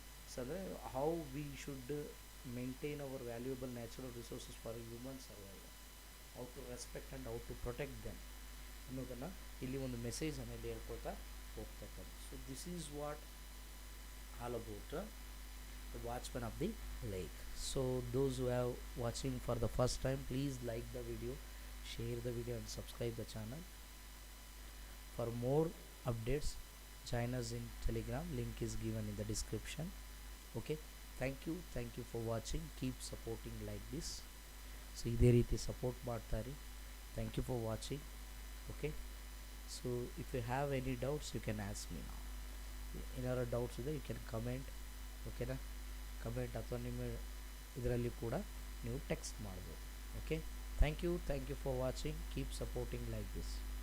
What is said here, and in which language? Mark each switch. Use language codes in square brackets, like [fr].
[en] so ಅಂದರೆ how we should maintain our valuable natural resources for human survival, how to respect and how to protect them [kn] ಅನ್ನೋದನ್ನು ಇಲ್ಲಿ ಒಂದು ಮೆಸೇಜನ್ನು ಇಲ್ಲಿ ಹೇಳ್ಕೊಳ್ತಾ ಹೋಗ್ತಕ್ಕಂಥ. [en] So this is what all about the watchman of the lake. So those who are watching for the first time, please like the video, share the video and subscribe the channel. For more updates, join us in Telegram, link is given in the description. Okay, thank you for watching. Keep supporting like this. [kn] So ಇದೇ ರೀತಿ support ಮಾಡ್ತಾರೆ. [en] Thank you for watching. Okay, so if you have any doubts you can ask me now. [kn] ಏನಾದ್ರು doubts ಇದೆ [en] you can comment. [kn] ಓಕೆನಾ, comment ಅಥವಾ ನಿಮ್ಮ ಇದರಲ್ಲಿ ಕೂಡ ನೀವು ಟೆಕ್ಸ್ಟ್ ಮಾಡ್ಬೋದು. [en] Okay, thank you for watching. Keep supporting like this.